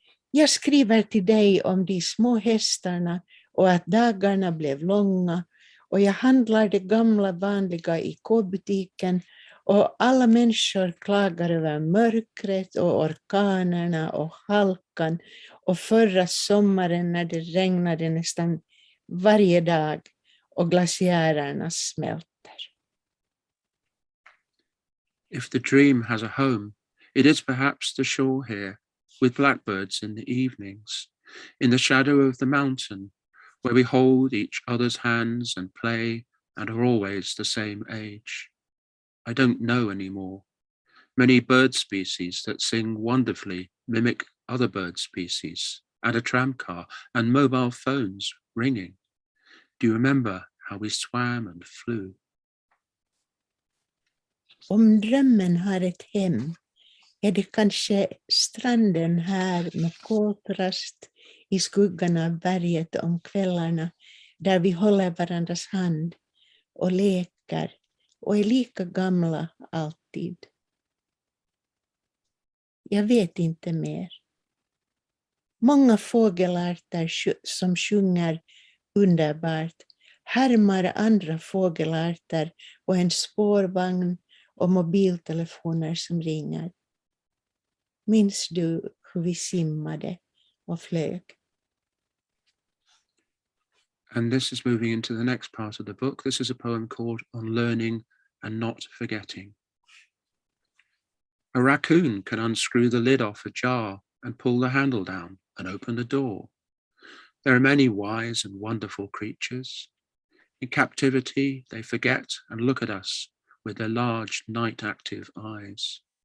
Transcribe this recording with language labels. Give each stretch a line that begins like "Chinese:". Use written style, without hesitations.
Swedish: Jag skriver till dig om de små hästarna och att dagarna blev långa, och jag handlar det gamla vanliga i K-butiken, och alla människor klagar över mörkret och orkanerna och halkan och förra sommaren när det regnade nästan varje dag och glaciärerna smälter.
English: If the dream has a home, it is perhaps the shore here, with blackbirds in the evenings, in the shadow of the mountain, where we hold each other's hands and play and are always the same age. I don't know anymore. Many bird species that sing wonderfully mimic other bird species, and a tramcar and mobile phones ringing. Do you remember how we swam and flew?
Swedish: Om drömmen har ett hem, är det kanske stranden här med koltrast i skuggan av berget om kvällarna, där vi håller varandras hand och leker och är lika gamla alltid. Jag vet inte mer. Många fågelarter som sjunger underbart härmar andra fågelarter och en spårvagn och mobiltelefoner som ringer. Minns du hur vi simmade och flög?
English: And this is moving into the next part of the book. This is a poem called On Learning and Not Forgetting. A raccoon can unscrew the lid off a jar and pull the handle down and open the door. There are many wise and wonderful creatures. In captivity, they forget and look at us with their large night-active eyes.